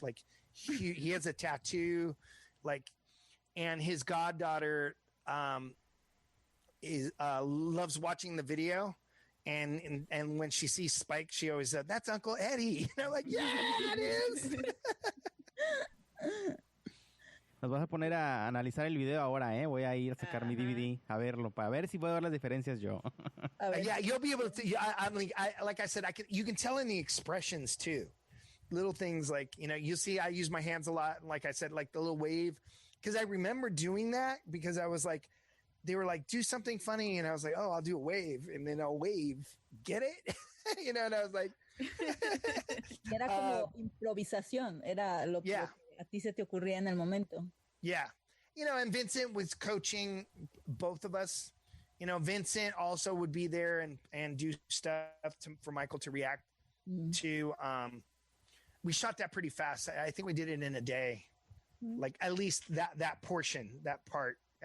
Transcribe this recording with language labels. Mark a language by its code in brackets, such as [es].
[en] Like he has a tattoo, like, and his goddaughter loves watching the video. And when she sees Spike, she always said, "That's Uncle Eddie." And I'm like, "Yeah, it is." [es] Nos vas a poner a analizar el video ahora, ¿eh? Voy a ir a sacar mi DVD a verlo, para ver si puedo ver las diferencias yo. [en] Yeah, you'll be able to. Like I said, you can tell in the expressions too. Little things like, you know, you see, I use my hands a lot. Like I said, like the little wave, because I remember doing that because I was like, they were like, do something funny. And I was like, oh, I'll do a wave. And then I'll wave. Get it? You know, and I was like. [es] Era como improvisación. Era lo que a ti se te ocurría en el momento. [en] Yeah. You know, and Vincent was coaching both of us. You know, Vincent also would be there and do stuff for Michael to react to. We shot that pretty fast. I think we did it in a day. Like at least that portion, that part.